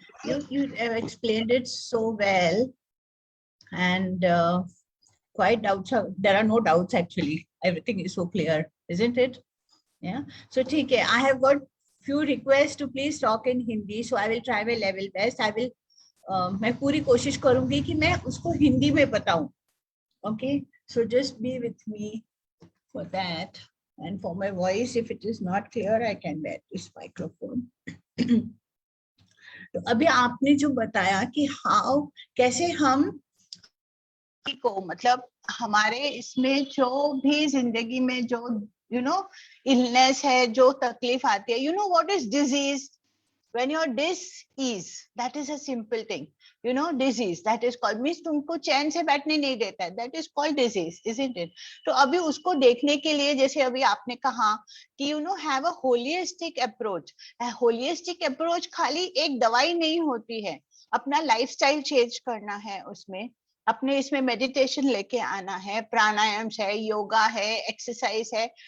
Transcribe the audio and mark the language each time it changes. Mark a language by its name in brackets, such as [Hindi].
[English] You have explained it so well, and quite doubts. There are no doubts actually. Everything is so clear, isn't it? Yeah. So, [Hindi] ठीक है. [English] I have got few requests to please talk in Hindi, so I will try my level best. I will [Hindi] मैं पूरी कोशिश करूंगी कि मैं उसको हिंदी में बताऊं. [English] Okay, so just be with me for that. And for my voice, if it is not clear, I can wear this microphone. [Hindi] तो अभी आपने जो बताया कि हाउ कैसे हम को मतलब हमारे इसमें जो भी जिंदगी में जो इलनेस है, जो तकलीफ आती है, [English] What is disease? when you're dis-ease, that is a simple thing, disease, that is called, means [Hindi] तुमको चैन से बैठने नहीं देता है, [English] that is called disease, isn't it? [Hindi] तो अभी उसको देखने के लिए, जैसे अभी आपने कहा कि [English] have a holistic approach. holistic approach [Hindi] खाली एक दवाई नहीं होती है, अपना लाइफस्टाइल चेंज करना है, उसमें अपने इसमें मेडिटेशन लेके आना है, प्राणायाम है, योगा है, एक्सरसाइज है.